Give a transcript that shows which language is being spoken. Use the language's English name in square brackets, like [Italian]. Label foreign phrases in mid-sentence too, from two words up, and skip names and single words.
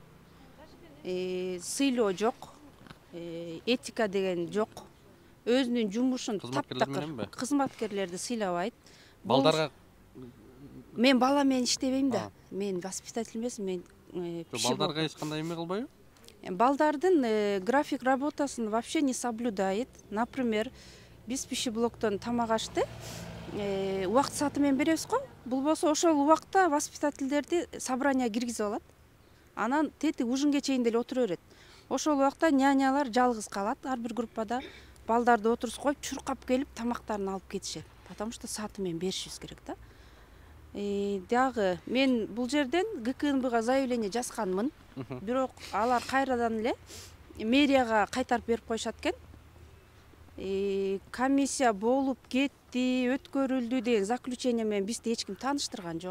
[Kyrgyz] Сыйлоо жок, этика деген жок. Өзүнүн жумушун таптакыр кызматкерлерди сыйлабайт. Балдарга мен бала менен иштебейм да. Мен воспитатель эмесмин, мен балдарга эч кандай эме кылбайбы? [Russian] Балдардын график работасын вообще не соблюдает. [Kyrgyz] Например, биз пищеблоктон тамак ашты, убакыт сааты менен беребиз го. Бул болсо ошол убакта воспитательдерди собрание киргизип алат. Анан тети ужинге чейин деле отура берет. Ошол убакта нянялар жалгыз калат ар бир группада. Балдарды отурсуп коюп, чуркап келип тамактарын алып кетишет. [Russian] Потому что [Kyrgyz] сааты менен беришибиз керек да. Дагы мен бул жерден ГКНБга заявление жазганмын. Бирок алар кайрадан эле мэрияга кайтарып берип коюшат экен. Комиссия болуп кетти, өткөрүлдү деген заключение менен бизди эч ким тааныштырган жок.